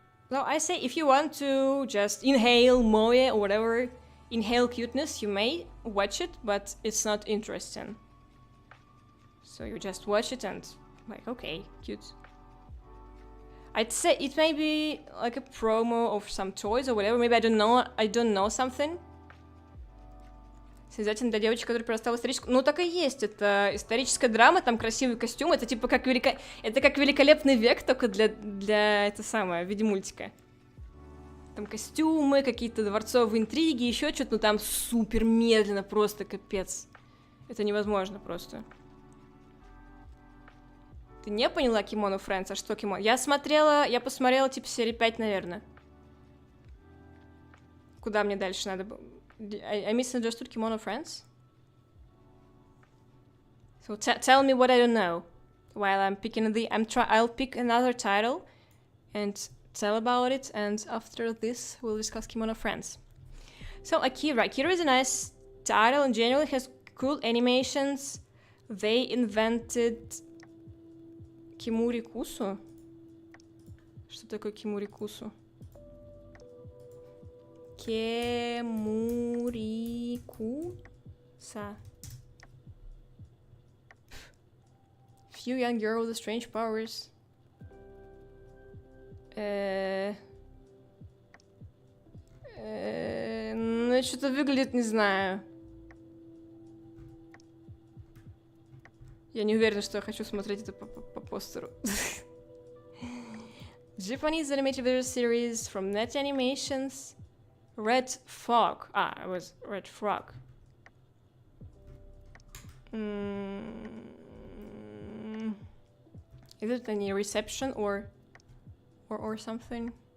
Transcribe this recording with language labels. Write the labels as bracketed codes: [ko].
[en] So I say if you want to just inhale moe or whatever, inhale cuteness, you may watch it, but it's not interesting. So you just watch it and like, okay, cute. I'd say it may be like a promo of some toys or whatever. Maybe I don't know something. [ru] Связательно для девочек, которая перестала историческую. Ну так и есть. Это историческая драма, там красивый костюм. Это типа как это как Великолепный век, только для это самое, в виде мультика. Там костюмы, какие-то дворцовые интриги, еще что-то, но там супер медленно, просто капец. Это невозможно просто. Ты не поняла Kimono Friends? А что Kimono? Я посмотрела, типа, серии 5, наверное. Куда мне дальше надо было? [en] I misunderstood Kimono Friends? So tell me what I don't know. While I'm picking I'll pick another title and tell about it, and after this we'll discuss Kimono Friends. So Akira. Akira is a nice title and generally has cool animations. They invented Kimuri Kusu. [ru] Что такое Kimuri Kusu? [en] Kimuri Kusa. Few young girl with strange powers. [ru] Ну, что-то выглядит, не знаю. Я не уверена, что я хочу смотреть это по постеру. [en] Japanese animated video series from Net Animations. Red Frog. Ah, it was Red Frog. Is it any reception or something?